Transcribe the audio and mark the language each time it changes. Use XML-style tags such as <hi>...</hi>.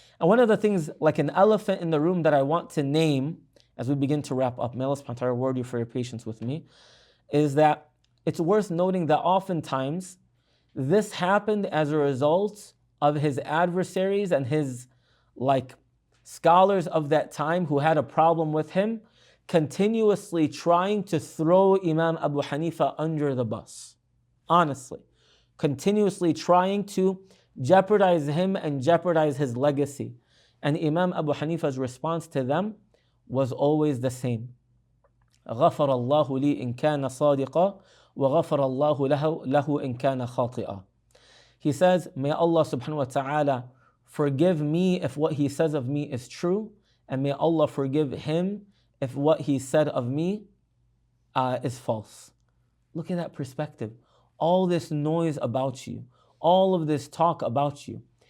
<en>And one of the things, like an elephant in the room, that I want to name as we begin to wrap up, may Allah subhanahu wa ta'ala reward you for your patience with me, is that it's worth noting that oftentimes this happened as a result of his adversaries and his like scholars of that time who had a problem with him continuously trying to throw Imam Abu Hanifa under the bus. Honestly, continuously trying to jeopardize him and jeopardize his legacy. And Imam Abu Hanifa's response to them was always the same.</en> <ar>غفر الله لي إن كان صادقا وغفر الله له إن كان خاطئا.</ar> <en>He says, may Allah subhanahu wa ta'ala forgive me if what he says of me is true, and may Allah forgive him if what he said of me is false. Look at that perspective. All this noise about you, all of this talk about you.</en>